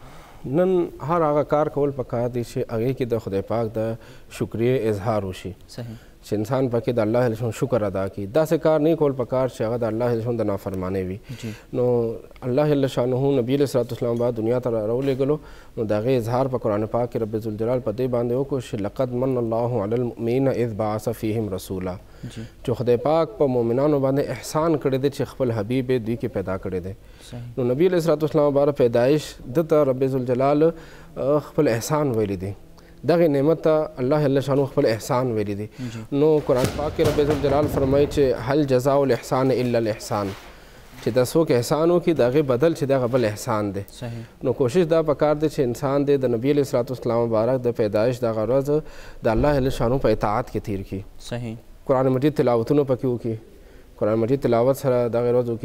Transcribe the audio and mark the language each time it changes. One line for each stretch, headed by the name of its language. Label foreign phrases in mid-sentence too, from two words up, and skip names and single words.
Pashto: نن هر هغه کار کول پکار دي چې هغې کې د خدای پاک د شکریې اظهار وشي. چې انسان پکې د الله جل شکر ادا کړي. داسې کار نه کول پکار چې هغه د الله جل د نافرمانۍ وي. نو
Arabic: الله جل شانه
Pashto: نبی
Arabic: علیه الصلوۃ والسلام
Pashto: بعد دنیا ته راولېږلو، نو د هغې اظهار په قرآن پاک کې رب ذوالجلال په دې باندې وکړو چې
Arabic: لقد من الله علی المؤمنین اذ بعث فیهم رسولا،
Pashto: چې خدای پاک په مؤمنانو باندې احسان کړی دی چې خپل حبیب دوی کې پیدا کړی دی. نو نبی
Arabic: علیه الصلوۃ والسلام
Pashto: باره پیدایش دته رب ذوالجلال خپل احسان ویلی دی، دغه نعمت ته
Arabic: الله جل شانه
Pashto: خپل احسان ویلی دی. نو قرآن پاک کې رب ذوالجلال فرمایي چې
Arabic: هل جزاء الاحسان الا الاحسان،
Pashto: چې د څوک احسان وکړي د هغې بدل چې دغه بل احسان دی. نو کوشش دا پکار دی چې انسان دی د نبی
Arabic: علیه الصلوۃ والسلام
Pashto: مبارک د پیدایش دغه ورځ د
Arabic: الله جل شانه
Pashto: په اطاعت کې تیر کړي، قرآن مجید تلاوتونه پکې وکړي، قرآن مجید تلاوت سره دغه ورځ وکړي.